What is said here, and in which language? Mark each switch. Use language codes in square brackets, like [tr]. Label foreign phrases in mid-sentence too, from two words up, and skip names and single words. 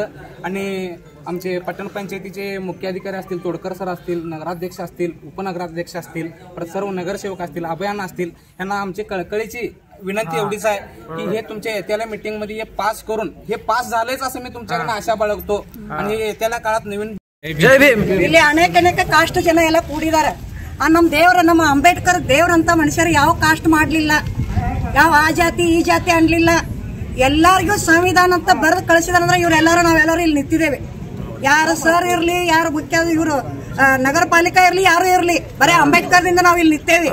[mr] आणि आमचे पట్టण पंचायतीचे मुख्य अधिकारी असतील, तोडकर सर असतील, नगराध्यक्ष असतील, उपनगराध्यक्ष असतील, परत सर्व नगरसेवक असतील, अभियान असतील, यांना आमची कळकळीची विनंती एवढीच आहे की हे तुमच्या येत्याला मीटिंग मध्ये हे पास करून हे पास झालेच असं मी तुमच्याकडे आशा बाळगतो। आणि येत्याला काळात नवीन [kn] ಜೈ ಭೀಮ್। ಇಲ್ಲಿ ಅನೇಕ ಕಾಸ್ಟ್ ಜನ ಎಲ್ಲ ಕೂಡಿದ್ದಾರೆ। ನಮ್ಮ ದೇವರು, ನಮ್ಮ ಅಂಬೇಡ್ಕರ್ ದೇವರಂತ ಮನುಷ್ಯರು ಯಾವ ಕಾಸ್ಟ್ ಮಾಡಲಿಲ್ಲ, ಯಾವ ಆ ಜಾತಿ ಈ ಜಾತಿ ಅನ್ಲಿಲ್ಲ। ಎಲ್ಲರಿಗೂ ಸಂವಿಧಾನ ಅಂತ ಬರೆದು ಕಳಿಸಿದಾರಂದ್ರೆ ಇವರೆಲ್ಲರೂ ನಾವೆಲ್ಲರೂ ಇಲ್ಲಿ ನಿಂತಿದ್ದೇವೆ। ಯಾರು ಸರ್ ಇರ್ಲಿ, ಯಾರು ಮುಖ್ಯ ಇವರು ನಗರ ಪಾಲಿಕೆ ಇರ್ಲಿ, ಯಾರು ಇರ್ಲಿ, ಬರೀ ಅಂಬೇಡ್ಕರ್ ದಿಂದ ನಾವ್ ಇಲ್ಲಿ ನಿಂತೇವೆ।